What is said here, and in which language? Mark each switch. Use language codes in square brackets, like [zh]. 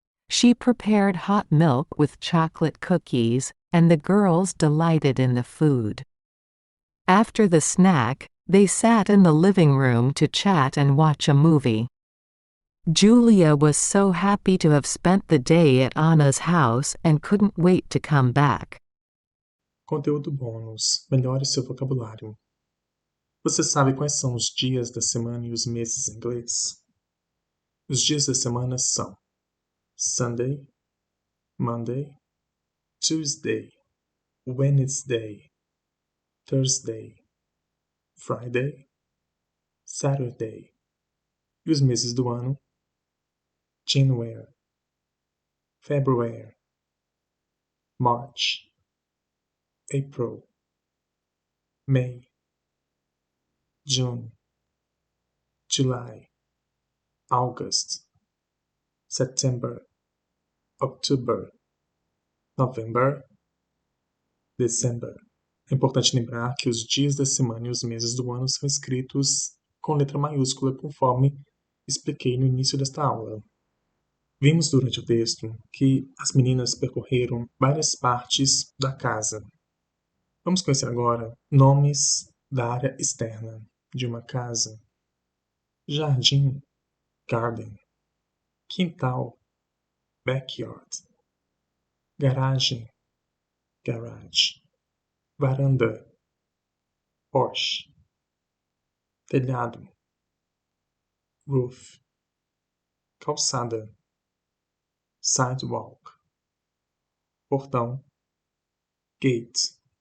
[en] She prepared hot milk with chocolate cookies, and the girls delighted in the food. After the snack, they sat in the living room to chat and watch a movie. Julia was so happy to have spent the day at Anna's house and couldn't wait to come back. [pt] Conteúdo bônus. Melhore seu vocabulário. Você sabe quais são os dias da semana e os meses em inglês? Os dias da semana são Sunday, Monday, Tuesday, Wednesday, Thursday, Friday, Saturday. E os meses do ano? [en] January, February, March, April, May, June, July, August, September, October, November, December. [pt] É importante lembrar que os dias da semana e os meses do ano são escritos com letra maiúscula conforme expliquei no início desta aula. Vimos durante o texto que as meninas percorreram várias partes da casa. Vamos conhecer agora nomes da área externa de uma casa: jardim, garden, quintal, backyard, garagem, garage, varanda, porch, telhado, roof, calçada, sidewalk, portão, gate.